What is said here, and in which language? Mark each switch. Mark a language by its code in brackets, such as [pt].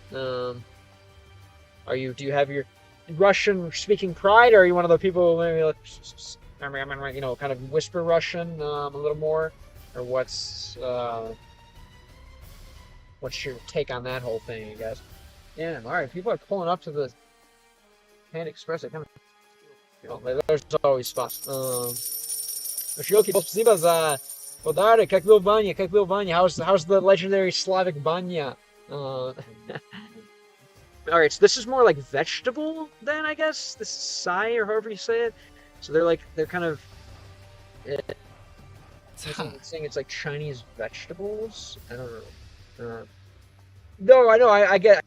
[en] Do you have your Russian speaking pride, or are you one of the people maybe like, kind of whisper Russian a little more, or what's your take on that whole thing? I guess. Yeah, all right. People are pulling up to the Panda Express. I kind of there's always spots. [ru] Shioki, спасибо за подарок. Как был баня? [en] How's the legendary Slavic banya? All right, so this is more like vegetable then, I guess. This is sai, or however you say it. So they're kind of saying it's like Chinese vegetables. I don't know. No, I know. I get.